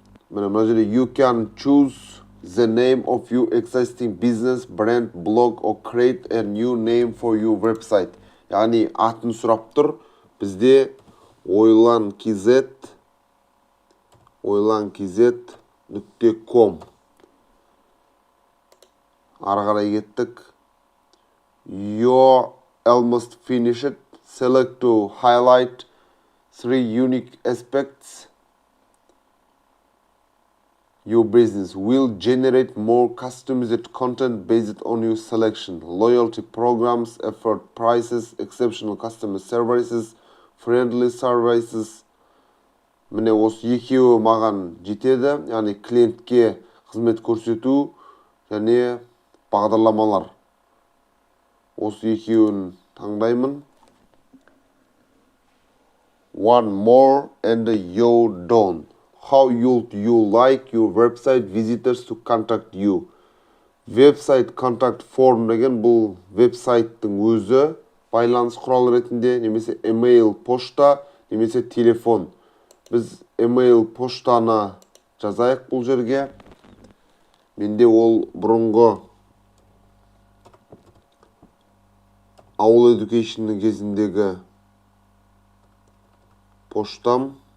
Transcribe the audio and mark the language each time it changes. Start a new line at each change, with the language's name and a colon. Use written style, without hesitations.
Kazakh: Мына жерде
English: you can choose the name of your existing business, brand, blog, or create a new name for your website.
Kazakh: Яғни атын сұрап тұр. Бізде oylankz.com. Ары қарай кеттік.
English: You're almost finished. Select to highlight 3 unique aspects. Your business will generate more customized content based on your selection. Loyalty programs, effort prices, exceptional customer services, friendly services.
Kazakh: Міне осы екеуі маған жетеді. Яғни клиентке қызмет көрсету және бағдарламалар. Осы екеуін таңдаймын.
English: One more and you're done. How would you like your website visitors to contact you? Website contact form
Kazakh: деген бұл веб-сайттың өзі байланыс құралы ретінде, немесе email, пошта, немесе телефон. Біз email, поштаны жазайық бұл жерге. Менде ол бұрынғы ауыл education'ның кезіндегі поштам.